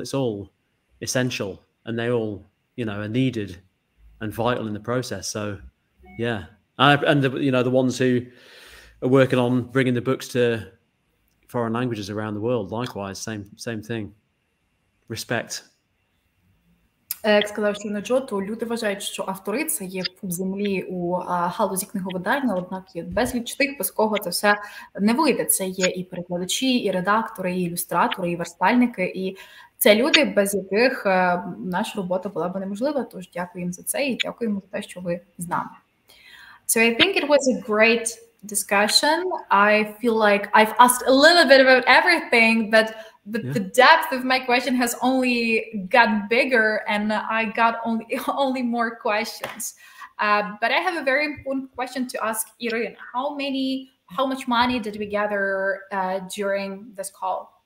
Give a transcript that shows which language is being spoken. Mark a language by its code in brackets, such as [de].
[en] It's all essential, and they all, you know, are needed and vital in the process. So, yeah. And, you know, the ones who are working on bringing the books to foreign languages around the world, likewise, same thing. Respect. [uk] Як сказав щойно Джо, то люди вважають, що автори – це є пуп землі у галузі книговидання, однак є безліч тих, без кого це все не вийде. Це є і перекладачі, і редактори, і ілюстратори, і верстальники, і це люди, без яких наша робота була б неможлива, тож дякую їм за це і дякуємо за те, що ви з нами. [en] So I think it was a great discussion. I feel like I've asked a little bit about everything, but the depth of my question has only gotten bigger, and I got only more questions. But I have a very important question to ask Irina. How much money did we gather during this call?